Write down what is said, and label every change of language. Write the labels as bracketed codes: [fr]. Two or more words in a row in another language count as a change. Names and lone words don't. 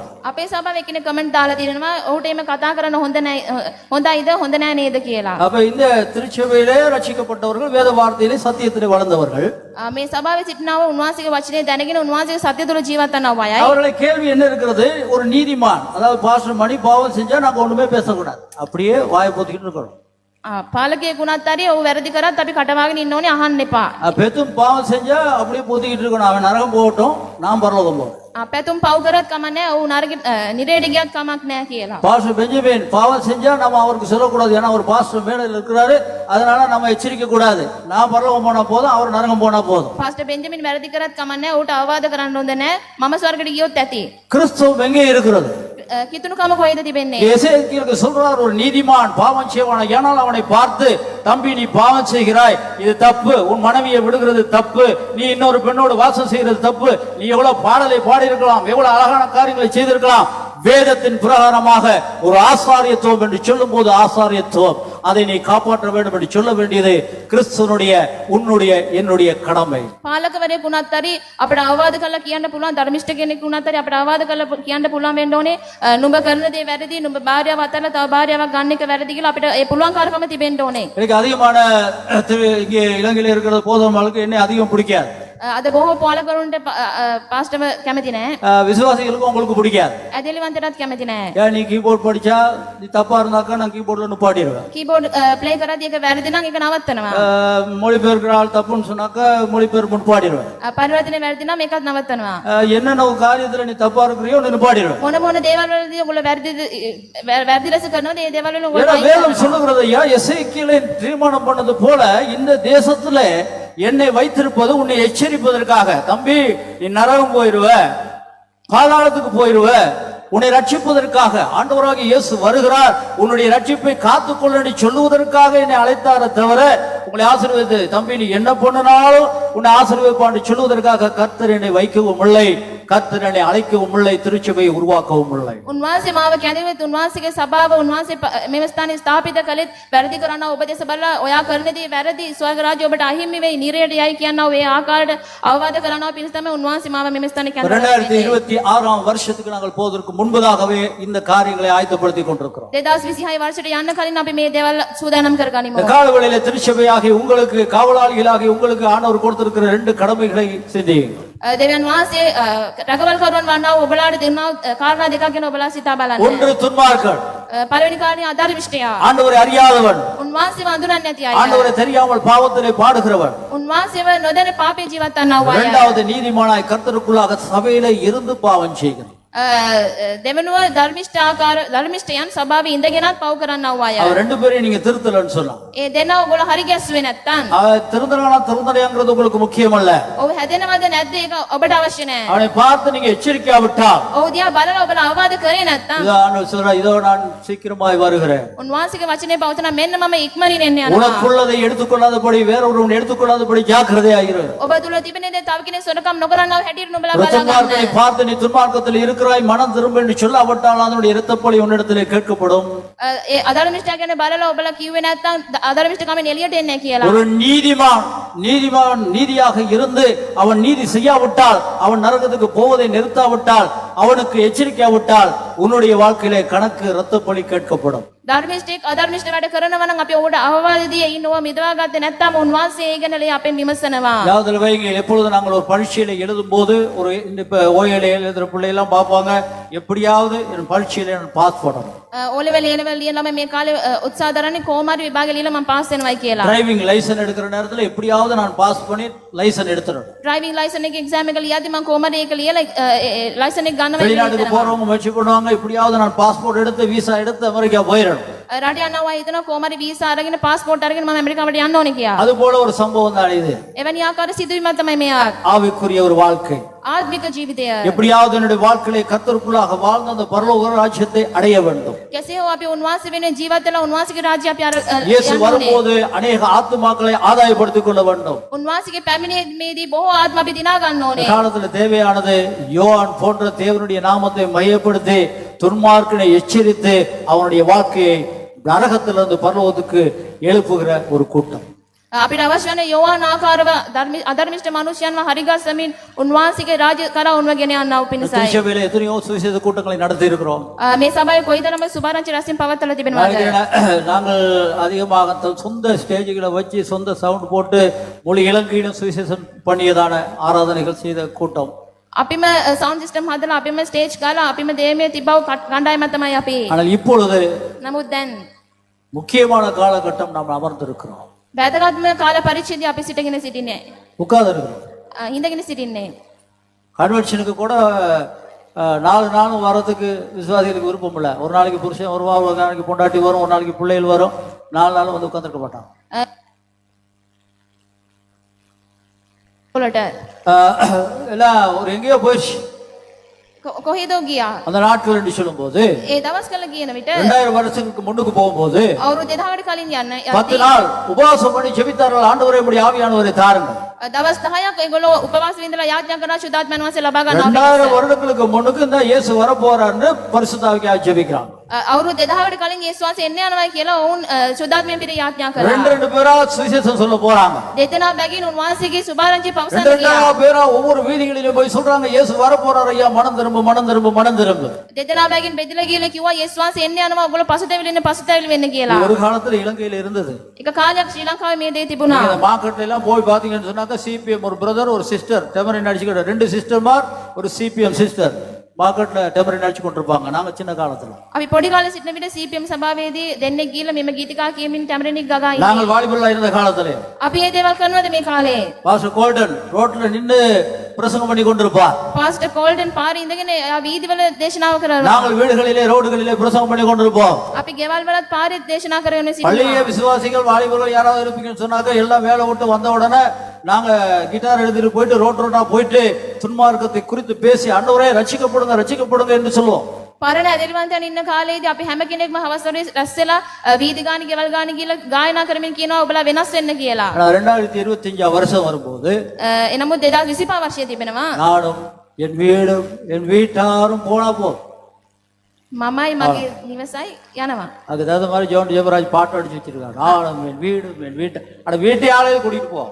[si] අපේ සභාවේ එක්කෙනෙක් කමෙන්ට් දාලා තියෙනවා ඔහුට එහෙම කතා කරන්න හොඳයිද හොඳ නෑ නේද කියලා. [ta] அப்ப இந்த திருச்சபையிலே ரட்சிக்கப்பட்டவர்கள் வேத வார்த்தையிலே சத்தியத்திலே வளர்ந்தவர்கள். [si] මේ සභාවේ සිටිනව උන්වහන්සේගේ වචනේ දැනගෙන උන්වහන්සේගේ සත්‍ය තුළ ජීවත් වන අයයි. [ta] அவர்களுடைய கேள்வி என்ன இருக்கிறது? ஒரு நீதிமான், அதாவது பாஸ்டர் மணி பாவம் செஞ்சா நாங்க ஒண்ணுமே பேசக்கூடாது, அப்படியே வாயை பொத்திக்கிட்டு இருக்கணும். [si] පාලකයෙක් වුණත් හරි ඔහු වැරදි කරත් අපි කටවාගෙන ඉන්න ඕනේ, අහන්න එපා. [ta] பெத்தும் பாவம் செஞ்சா அப்படியே பொத்திக்கிட்டு இருக்கணும். அவன் நரகம் போகட்டும், நான் பரலோகம் போறேன். [si] පැතුම් පව් කරත් කමක් නෑ, ඔහු නිරේට ගියත් කමක් නෑ කියලා. [ta] பாஸ்டர் பெஞ்சமின் பாவம் செஞ்சா நம்ம அவருக்கு சொல்லக்கூடாது, ஏன்னா ஒரு பாஸ்டர் மேடையில் இருக்கிறாரு, அதனால நம்ம எச்சரிக்க கூடாது. நான் பரலோகம் போனா போதும், அவர் நரகம் போனா போதும். [si] පාස්ටර් බෙන්ජමින් වැරදි කරත් කමක් නෑ, ඔහුට අවවාද කරන්න හොඳ නෑ. මම ස්වර්ගයට ගියොත් ඇති. [ta] கிறிஸ்துவம் எங்கே இருக்கிறது? [si] කිතුණුකම කොහෙද තිබෙන්නේ? [ta] எசேக்கியேலுக்கு சொல்றார், ஒரு நீதிமான் பாவம் செய்வான், ஏனால் அவனை பார்த்து, தம்பி நீ பாவம் செய்கிறாய், இது தப்பு, உன் மனைவியை விடுகிறது தப்பு, நீ இன்னொரு பெண்ணோடு வாசம் செய்கிறது தப்பு, நீ எவ்வளவு பாடலை பாடி இருக்கலாம், எவ்வளவு அழகான காரியங்களை செய்திருக்கலாம், வேதத்தின் பிரகாரமாக ஒரு ஆசாரியத்துவம் என்று சொல்லும் போது ஆசாரியத்துவம் அதை நீ காப்பாற்ற வேண்டும் என்று சொல்ல வேண்டியது கிறிஸ்துவனுடைய உன்னுடைய என்னுடைய கடமை. [si] පාලකවරයෙක් වුණත් හරි අපිට අවවාද කරලා කියන්න පුළුවන්, ධර්මිෂ්ඨ කෙනෙක් වුණත් හරි අපිට අවවාද කරලා කියන්න පුළුවන් වෙන්න ඕනේ නුඹ කරන දේ වැරදි, නුඹ භාර්යාව අතහැරලා තව භාර්යාවක් ගන්න එක වැරදි කියලා අපිට ඒ පුළුවන් කාර්කම තිබෙන්න ඕනේ. [ta] எனக்கு அதிகமான இங்கே இலங்கையில் இருக்கிற போதகர்களுக்கு என்னை அதிகம் பிடிக்காது. [si] අද බොහෝ පාලකරුන්ට පාස්ටර්ව කැමති නෑ. [ta] விசுவாசிகளுக்கும் உங்களுக்கு பிடிக்காது. [si] ඇදලිවන්තටත් කැමති නෑ. [ta] ஏன் நீ கீபோர்ட் படிச்சா நீ தப்பா இருந்தாக்கா நான் கீபோர்ட்ல நிப்பாட்டிடுவேன். [en] keyboard play [si] කරද්දී ඒක වැරදි නම් ඒක නවත්තනවා. [ta] மொழிபெயர்க்கிற ஆள் தப்புன்னு சொன்னாக்கா மொழிபெயர்ப்பு நிப்பாட்டிடுவேன். [si] පරිවර්තනය වැරදි නම් ඒකත් නවත්තනවා. [ta] என்னென்ன காரியத்துல நீ தப்பா இருக்கிறியோ நிப்பாட்டிடுவேன். [si] මොන මොන දේවල් වලදී ඔයගොල්ලෝ වැරදි ලෙස කරනවද ඒ දේවල් වල [ta] ஏன்னா வேதம் சொல்லுகிறது, ஐயா எசேக்கியேலை தீர்மானம் பண்ணது போல இந்த தேசத்துல என்னை வைத்திருப்பது உன்னை எச்சரிப்பதற்காக. தம்பி நீ நரகம் போயிருவ, பாதாளத்துக்கு போயிருவ, உன்னை ரட்சிப்பதற்காக ஆண்டவராகிய இயேசு வருகிறார், உன்னுடைய ரட்சிப்பை காத்துக்கொள்ள சொல்லுவதற்காக என்னை அழைத்தார தவிர உங்களை ஆசீர்வதித்து தம்பி நீ என்ன பண்ணுனாலும் உன்னை ஆசீர்வதிப்பான்னு சொல்லுவதற்காக கர்த்தர் என்னை வைக்கவும் இல்லை, கர்த்தர் என்னை அழைக்கவும் இல்லை, திருச்சபையை உருவாக்கவும் இல்லை. [si] උන්වහන්සේ මාව කැඳවුවෙත් උන්වහන්සේගේ සභාව උන්වහන්සේ මෙම ස්ථානයේ ස්ථාපිත කළෙත් වැරදි කරන ඔබ දෙස බලලා ඔයා කරන දේ වැරදි ස්වර්ග රාජ්‍ය ඔබට අහිමි වෙයි නිරයට යයි කියනවා ඒ ආකාරයට අවවාද කරනවා පිණිස තමයි උන්වහන්සේ මාව මෙම ස්ථානයේ කැඳවුවේ. [ta] 2026 வருஷத்துக்கு நாங்கள் போவதற்கு முன்பதாகவே இந்த காரியங்களை ஆயத்தப்படுத்தி கொண்டிருக்கிறோம். [si] 2026 வருஷයට යන්න කලින් අපි මේ දේවල් සූදානම් කරගනිමු. [ta] இந்த காலவெளியில திருச்சபையாகி உங்களுக்கு காவலாளிகளாகி உங்களுக்கு ஆண்டவர் கொடுத்திருக்கிற 2 கடமைகளை சிந்தியுங்கள். [si] දෙවියන් වහන්සේ රැකවල්කරුවන් වන්නා වූ ඔබලාට දෙන්නා කාරණා දෙකක් ගැන ඔබලා සිතා බලන්න. [ta] ஒன்று துன்மார்க்கன், [si] පළවෙනි කාරණේ අධර්මිෂ්ඨයා. [ta] ஆண்டவரை அறியாதவன், [si] උන්වහන්සේව අඳුරන්නේ නැති අය. [ta] ஆண்டவரை தெரியாமல் பாவத்திலே பாடுகிறவன். [si] උන්වහන්සේව නොදැන පාපේ ජීවත් වන්නා වූ අය. [ta] இரண்டாவது நீதிமானாய் கர்த்தருக்குள்ளாக சபையிலே இருந்து பாவம் செய்கிறான். [si] දෙවනුව ධර්මිෂ්ඨයන් සභාවේ ඉඳගෙනත් පව් කරන්නා වූ අය. [ta] அவ 2 பேரையும் நீங்க திருத்தலன்னு சொல்லலாம். [si] ඒ දෙන්නා ඔයගොල්ලෝ හරි ගැස්සුවේ නැත්තම් [ta] அவ திருந்தனானா திருந்தனையாங்கிறது உங்களுக்கு முக்கியம் அல்ல. [si] ඔව් හැදෙනවද නැද්ද ඒක ඔබට අවශ්‍ය නැහැ. [ta] அவனை பார்த்து நீங்க எச்சரிக்காவிட்டால், [si] ඔව් දිහා බලලා ඔබලා අවවාද කරේ නැත්තම් [ta] இதோ ஆண்டவர் சொல்றா, இதோ நான் சீக்கிரமாய் வருகிறேன், [si] උන්වහන්සේගේ වචනේ පවතන මෙන්න මම ඉක්මනින් එන්න යනවා. [ta] உனக்குள்ளதை எடுத்துக்கொள்ளாதபடி வேறொருவன் எடுத்துக்கொள்ளாதபடி ஜாக்கிரதையாயிரு. [si] ඔබ තුල තිබෙන දේ තව කෙනෙක් සොරකම් නොකරනව හැටියට නුඹලා [ta] ஒரு [si] බලා [ta] துன்மார்க்கனை [si] ගන්න. [ta] பார்த்து நீ துன்மார்க்கத்தில் இருக்கிறாய் மனம் திரும்ப என்று சொல்லாவிட்டால் அதனுடைய இரத்தப்பழி உன்னிடத்திலே கேட்கப்படும். [si] ඒ අධර්මිෂ්ඨයා ගැන බලලා ඔබලා කිව්වේ නැත්තම් අධර්මිෂ්ඨකමෙන් එළියට එන්නේ කියලා. [ta] ஒரு நீதிமான் நீதியாக இருந்து அவன் நீதி செய்யாவிட்டால், அவன் நரகத்துக்கு போவதை நிறுத்தாவிட்டால், அவனுக்கு எச்சரிக்காவிட்டால் உன்னுடைய வாழ்க்கையிலே கணக்கு இரத்தப்பழி கேட்கப்படும். [si] ධර්මිෂ්ඨෙක් අධර්මිෂ්ඨ වැඩ කරනවා නම් අපි ඔබට අවවාද දී ඉන්නව මිදවා ගත්තේ නැත්තම් උන්වහන්සේ ඒ ගැන අපෙන් විමසනවා. [ta] யாவதில் வைங்க, எப்பொழுது நாங்கள் ஒரு பரீட்சையில எழுதும் போது ஒரு இப்ப ஓஏல எழுதுற பிள்ளை எல்லாம் பார்ப்பாங்க, எப்படியாவது என் பரீட்சையில நான் பாஸ் பண்ணணும். [si] ඕලෙවල එනවල ලියන ළමයි මේ කාලේ උත්සාහ දරන්නේ කොහොමද විභාගෙ ලියලා මම පාස් වෙනවයි කියලා. [en] driving license [ta] எடுக்கிற நேரத்துல எப்படியாவது நான் பாஸ் பண்ணி லைசன்ஸ் எடுத்துறேன். [en] driving license [si] එකේ එක්සෑම් එක ලියද්දි මම කොහොමද ඒක ලියලා ලයිසන් එක ගන්නවයි [ta] வெளிநாட்டுக்கு [si] කියලා. [ta] போறவங்க முயற்சி பண்ணுவாங்க, எப்படியாவது நான் பாஸ்போர்ட் எடுத்து விசா எடுத்து அமெரிக்கா போயிடணும். [si] රට යනවා හිතනවා කොහොමද වීසා අරගෙන පාස්පෝර්ට් අරගෙන මම ඇමරිකාවට යන්න ඕනේ කියලා. [ta] அது போல ஒரு சம்பவம் தான் இது. [si] එවැනි ආකාර සිදුවීමක් තමයි මේ [ta] ஆவிக்குரிய ஒரு வாழ்க்கை. [si] ආත්මික ජීවිතය. [ta] எப்படியாவது என்னுடைய வாழ்க்கையை கர்த்தருக்குள்ளாக வாழ்ந்த அந்த பரலோக ராஜ்யத்தை அடைய வேண்டும். [si] කෙසේ හෝ අපි උන්වහන්සේ වෙන ජීවත් වෙලා උන්වහන්සේගේ රාජ්‍ය අපි [ta] இயேசு [si] යන්න ඕනේ. [ta] வரும்போது अनेक ஆத்துமாக்களை ஆதாயப்படுத்திக் கொள்ள வேண்டும். [si] උන්වහන්සේගේ පැමිණීමේදී බොහෝ ආත්ම අපි දිනා ගන්න [ta] இந்த [si] ඕනේ. [ta] காலத்துல தேவையானது யோவான் போன்ற தேவனுடைய நாமத்தை மையப்படுத்தி துன்மார்க்கனை எச்சரித்து அவனுடைய வாழ்க்கையை நரகத்திலிருந்து பரலோகத்துக்கு எழுப்புகிற ஒரு கூட்டம். [si] අපිට අවශ්‍ය වන යෝවාන් ආකාරව අධර්මිෂ්ඨ මනුෂ්‍යයන්ව හරිගස්සමින් උන්වහන්සේගේ රාජ්‍ය කරා උන්ව ගෙන යන්නව පිණිසයි. [ta] திருச்சபையில எத்தனையோ சுவிசேஷ கூட்டங்களை நடத்தி இருக்கிறோம். [si] මේ සභාවේ කොයිතරම් සුභාරංචි රැස්වීම පවත්වලා තිබෙනවද? [ta] நாங்கள் அதிகமாக சொந்த ஸ்டேஜ்களை வச்சு சொந்த சவுண்ட் போட்டு முழு இலங்கையிலும் சுவிசேஷம் பண்ணியதான ஆராதனைகள் செய்த கூட்டம். [si] අපිම [en] sound system [si] හදලා අපිම ස්ටේජ් ගාලා අපිම දේමේ තිබව කණ්ඩායම තමයි අපි. [ta] ஆனால் இப்பொழுது [si] නමුත් දැන් [ta] முக்கியமான காலகட்டம் நாம் அமர்ந்திருக்கிறோம். [si] වැදගත්ම කාල පරිච්ඡේදය අපි සිටගෙන සිටින්නේ. [ta] உட்கார்ந்து இருக்கிறோம். [si] හිඳගෙන සිටින්නේ. [ta] கன்வென்ஷனுக்கு கூட 4 நாள் வரதுக்கு விசுவாசிகளுக்கு விருப்பம் இல்லை. ஒரு நாளைக்கு புருஷன் வருவான், ஒரு நாளைக்கு பொண்டாட்டி வரும், ஒரு நாளைக்கு பிள்ளைகள் வரும், 4 நாள் வந்து உட்கார்ந்துருக்க மாட்டான். [si] වලට [ta] எல்லாம் ஒரு எங்கேயோ போயிடுச்சு [si] කොහෙද ගියා? [ta] அந்த நாட்கள் என்று சொல்லும் போது. [si] ඒ දවස් කල කියන විට [ta] 2000 வருஷத்துக்கு முன்னுக்கு போகும்போது [si] අවුරුදු 2000කට කලින් යන්න [ta] 10 நாள் உபவாசம் பண்ணி ஜெபித்தார்கள், ஆண்டவரே இப்படி ஆவியானவரை தாருங்கள். [si] දවස් 10ක් ඒගොල්ලෝ උපවාස විඳලා යාඥා කරන සුදාත්මයන් වහන්සේ ලබා ගන්නවා. [ta] 2000 வருடங்களுக்கு முன்னுக்கு இந்த இயேசு வர போறாருன்னு பரிசுத்த ஆவியானவர் ஜெபிக்கிறாங்க. [si] අවුරුදු 2000කට කලින් යේසුස් වහන්සේ එන්න යනවා කියලා ඔවුන් සුදාත්මයන් පිට යාඥා කළා. [ta] ரெண்டு பேரா சுவிசேஷம் சொல்ல போறாங்க. [si] දෙදෙනා බැගින් උන්වහන්සේගේ සුභාරංචි පවසන්න [ta] ரெண்டு [si] ගියා. [ta] பேரா ஒவ்வொரு வீதிகளிலும் போய் சொல்றாங்க, இயேசு வர போறாரு ஐயா, மனம் திரும்ப மனம் திரும்ப மனம் திரும்ப. [si] දෙදෙනා බැගින් බෙදලා ගිහලා කිව්වා යේසුස් වහන්සේ එන්න යනවා, ඔයගොල්ලෝ පසුතැවිලි වෙන්න කියලා. [ta] ஒரு காலத்துல இலங்கையில இருந்தது. [si] එක කාලයක් ශ්‍රී ලංකාවේ මේ දේ තිබුණා. [ta] இந்த மார்க்கெட்ல எல்லாம் போய் பாத்தீங்கன்னு சொன்னாக்க சிபிஎம் ஒரு பிரதர் ஒரு சிஸ்டர் டெமரின் அடிச்சுக்கிட்ட 2 சிஸ்டர்மார் ஒரு சிபிஎம் சிஸ்டர் மார்க்கெட்ல டெமரின் அடிச்சு கொண்டிருப்பாங்க. நாங்க சின்ன காலத்துல [si] අපි පොඩි කාලේ සිටින විට CPM සභාවේදී දෙන්නෙක් ගිහලා මෙම ගීතිකා කියමින් ටැමරිනික් ගගා ඉන්නේ. [ta] நாங்கள் வாலிபல்லா இருந்த காலத்துல [si] අපි මේ දේවල් කරනවද මේ කාලේ? [ta] பாஸ்டர் கோல்டன் ரோட்ல நின்னு பிரசங்கம் பண்ணி கொண்டிருப்பார். [si] පාස්ටර් කෝල්ඩන් පාරේ ඉඳගෙන එයා වීදිවල දේශනාව කරනවා. [ta] நாங்கள் வீடுகளிலே ரோடுகளிலே பிரசங்கம் பண்ணி கொண்டிருப்போம். [si] අපි ගෙවල් වලත් පාරේ දේශනා කරගෙන සිටිනවා. [ta] பள்ளிய விசுவாசிகள் வாலிபர்கள் யாராவது இருப்பீங்கன்னு சொன்னாக்க எல்லாம் வேலை விட்டு வந்த உடனே நாங்க கிட்டார் எடுத்துட்டு போயிட்டு ரோட் ரோட்டா போயிட்டு துன்மார்க்கத்தை குறித்து பேசி ஆண்டவரே ரட்சிக்கப்படுங்க ரட்சிக்கப்படுங்க என்று சொல்லுவோம். [si] පරණ ඇදිරිවන්තයන් ඉන්න කාලේදී අපි හැම කෙනෙක්ම හවස් වරුවේ රැස් වෙලා වීදි ගාන ගෙවල් ගාන ගිහලා ගායනා කරමින් කියනවා ඔබලා වෙනස් වෙන්න කියලා. [ta] ஆனால் 2025 வருஷம் வரும்போது [si] එනමුත් 2025 වර්ෂයේ තිබෙනවා [ta] நானும் என் வீடும் என் வீட்டாரும் போனா போதும். [si] මමයි මගේ නිවසයි යනවා. [ta] அதுக்கு தகுந்த மாதிரி ஜோன் ஜெபராஜ் பாட்டு அடிச்சு வச்சிருக்காங்க. நானும் என் வீடும் என் வீட்டை அட வீட்டையாலே கூட்டிட்டு போவோம்.